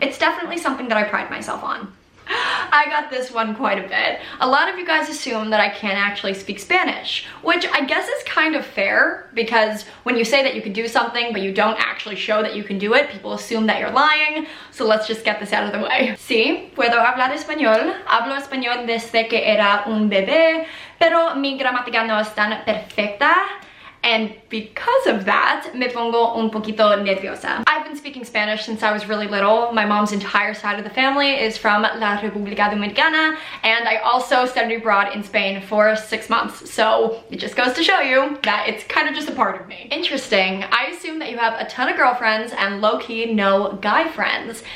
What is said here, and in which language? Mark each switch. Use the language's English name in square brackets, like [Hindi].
[English] It's definitely something that I pride myself on. I got this one quite a bit. A lot of you guys assume that I can't actually speak Spanish, which I guess is kind of fair because when you say that you can do something but you don't actually show that you can do it, people assume that you're lying. So let's just get this out of the way. [Spanish] Sí, puedo hablar español. Hablo español desde que era un bebé, pero mi gramática no es tan perfecta. [English] And because of that, [Spanish] me pongo un poquito nerviosa. [English] I've been speaking Spanish since I was really little. My mom's entire side of the family is from La República Dominicana, and I also studied abroad in Spain for 6 months. So it just goes to show you that it's kind of just a part of me. Interesting. I assume that you have a ton of girlfriends and low-key no guy friends.